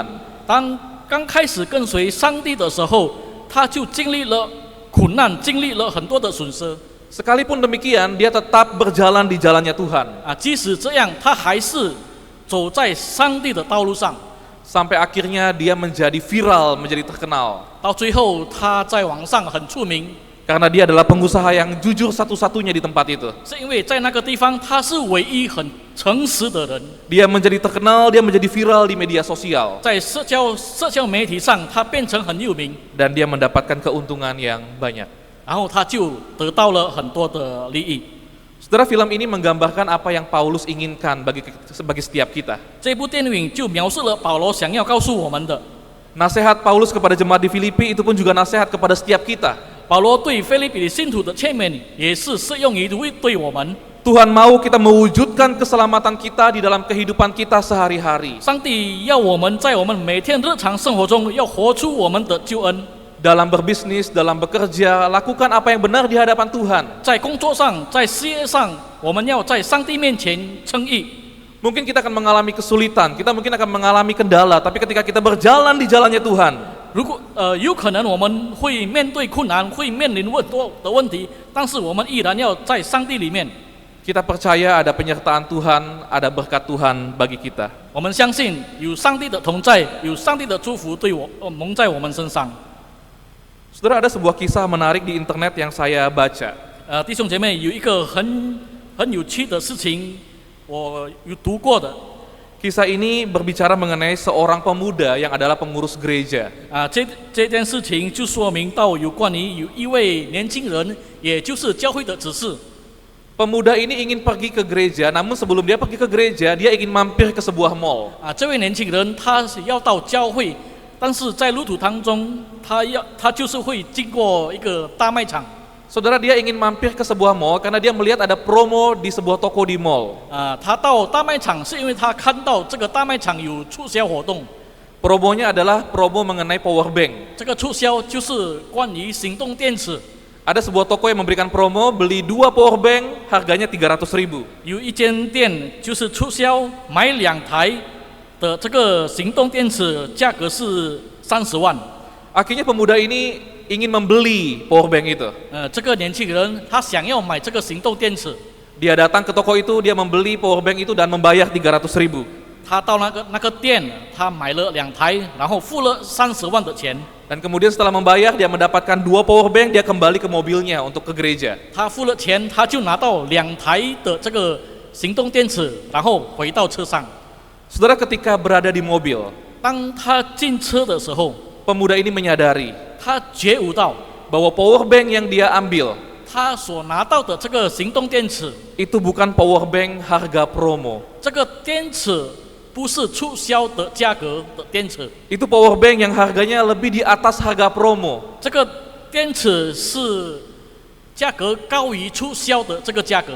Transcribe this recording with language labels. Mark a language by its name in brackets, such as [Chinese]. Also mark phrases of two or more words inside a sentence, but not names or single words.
[Chinese] 当刚开始跟随上帝的时候，他就经历了苦难，经历了很多的损失。 [Indonesian] Sekalipun demikian, dia tetap berjalan di jalannya Tuhan. [Chinese] 即使这样，他还是走在上帝的道路上。 [Indonesian] Sampai akhirnya dia menjadi viral, menjadi terkenal. [Chinese] 到最后，他在网上很出名， [Indonesian] Karena dia adalah pengusaha yang jujur satu-satunya di tempat itu. [Chinese] 是因为在那个地方他是唯一很诚实的人。 [Indonesian] Dia menjadi terkenal, dia menjadi viral di media sosial. [Chinese] 在社交媒体上，他变成很有名， [Indonesian] Dan dia mendapatkan keuntungan yang banyak. [Chinese] 然后他就得到了很多的利益。 [Indonesian] Saudara, film ini menggambarkan apa yang Paulus inginkan bagi setiap kita. [Chinese] 这部电影就描述了保罗想要告诉我们的。 [Indonesian] Nasihat Paulus kepada jemaat di Filipi itu pun juga nasihat kepada setiap kita. [Chinese] 保罗对腓立比的信徒的劝勉也是适用于对我们。 [Indonesian] Tuhan mau kita mewujudkan keselamatan kita di dalam kehidupan kita sehari-hari. [Chinese] 上帝要我们在我们每天日常生活中要活出我们的救恩。 [Indonesian] Dalam berbisnis, dalam bekerja, lakukan apa yang benar di hadapan Tuhan. [Chinese] 在工作上，在事业上，我们要在上帝面前称义。 [Indonesian] Mungkin kita akan mengalami kesulitan, kita mungkin akan mengalami kendala, tapi ketika kita berjalan di jalannya Tuhan, [Chinese] 有可能我们会面对困难，会面临很多的问题，但是我们依然要在上帝里面。 [Indonesian] kita percaya ada penyertaan Tuhan, ada berkat Tuhan bagi kita. [Chinese] 我们相信有上帝的同在，有上帝的祝福蒙在我们身上。 [Indonesian] Saudara, ada sebuah kisah menarik di internet yang saya baca. [Chinese] 弟兄姐妹，有一个很有趣的事情，我有读过的。 [Indonesian] Kisah ini berbicara mengenai seorang pemuda yang adalah pengurus gereja. [Chinese] 这件事情就说明到有关于有一位年轻人，也就是教会的指示。 [Indonesian] Pemuda ini ingin pergi ke gereja, namun sebelum dia pergi ke gereja, dia ingin mampir ke sebuah mall. [Chinese] 这位年轻人他是要到教会，但是在路途当中，他就是会经过一个大卖场。 [Indonesian] Saudara, dia ingin mampir ke sebuah mall karena dia melihat ada promo di sebuah toko di mall. [Chinese] 他到大卖场是因为他看到这个大卖场有促销活动。 [Indonesian] Promonya adalah promo mengenai [English] power bank. [Chinese] 这个促销就是关于行动电池。 [Indonesian] Ada sebuah toko yang memberikan promo, beli 2 [English] power bank [Indonesian] harganya 300.000. [Chinese] 有一间店就是促销，买2台的这个行动电池，价格是30万。 [Indonesian] Akhirnya pemuda ini ingin membeli [English] power bank [Indonesian] itu. [Chinese] 这个年轻人他想要买这个行动电池， [Indonesian] Dia datang ke toko itu, dia membeli [English] power bank [Indonesian] itu dan membayar 300.000. [Chinese] 他到那个店，他买了2台，然后付了30万的钱。 [Indonesian] Dan kemudian setelah membayar, dia mendapatkan 2 [English] power bank, [Indonesian] dia kembali ke mobilnya untuk ke gereja. [Chinese] 他付了钱，他就拿到2台的这个行动电池，然后回到车上。 [Indonesian] Saudara, ketika berada di mobil, [Chinese] 当他进车的时候， [Indonesian] pemuda ini menyadari [Chinese] 他觉悟到 [Indonesian] bahwa [English] power bank [Indonesian] yang dia ambil [Chinese] 他所拿到的这个行动电池， [Indonesian] itu bukan [English] power bank [Indonesian] harga promo. [Chinese] 这个电池不是促销的价格的电池， [Indonesian] Itu [English] power bank [Indonesian] yang harganya lebih di atas harga promo. [Chinese] 这个电池是价格高于促销的这个价格。